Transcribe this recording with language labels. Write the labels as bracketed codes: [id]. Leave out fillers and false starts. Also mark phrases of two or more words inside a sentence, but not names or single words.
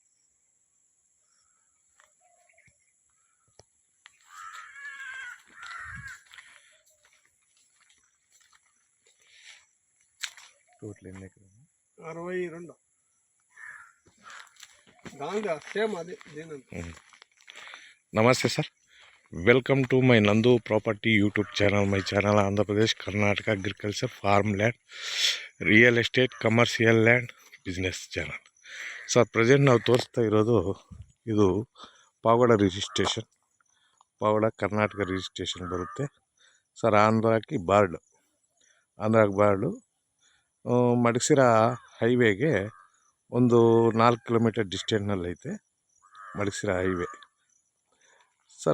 [te] టోటల్ ఎన్ని ఎకరాలు? 62 దాంట్లో సేమ్ అదే. [en] Namaste sir, welcome to my Nandu Property YouTube channel. My channel Andhra Pradesh Karnataka agriculture farm land real estate commercial land business channel. [kn] ಸರ್ ಪ್ರೆಸೆಂಟ್ ನಾವು ತೋರಿಸ್ತಾ ಇರೋದು ಇದು ಪಾವಗಡ ರಿಜಿಸ್ಟ್ರೇಷನ್, ಪಾವಗಡ ಕರ್ನಾಟಕ ರಿಜಿಸ್ಟ್ರೇಷನ್ ಬರುತ್ತೆ ಸರ್. ಆಂಧ್ರಕ್ಕೆ ಬಾರ್ಡು ಮಡಸಿರ ಹೈವೇಗೆ ಒಂದು 4 ಕಿಲೋಮೀಟರ್ ಡಿಸ್ಟೆನ್ಸ್ನಲ್ಲಿ ಐತೆ ಮಡಸಿರ ಹೈವೇ ಸರ್.